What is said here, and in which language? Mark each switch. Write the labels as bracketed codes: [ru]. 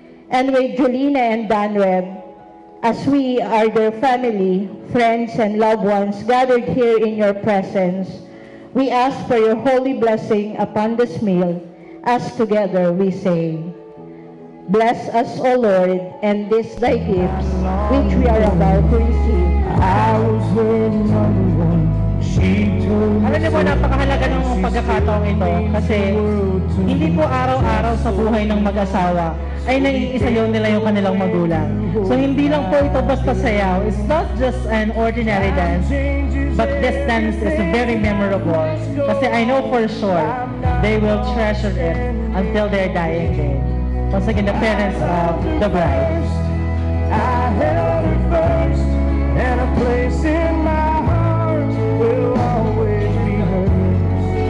[en] And with Julina and Dan Webb, as we are their family, friends, and loved ones gathered here in your presence, we ask for your holy blessing upon this meal, as together we say, bless us, O Lord, and these thy gifts, which we are about to receive. I was her number one. She told me [tl] Alam niyo po, napakahalaga ng pagkakataong ito kasi hindi po araw-araw sa buhay ng mag-asawa ay naiisayaw nila yung kanilang magulang. So hindi lang po ito basta sayaw. [en] It's not just an ordinary dance, but this dance is very memorable [tl] kasi [en] I know for sure they will treasure it until their dying day. Once again, the parents of the bride. I held her first, and a place in my heart will always be hers.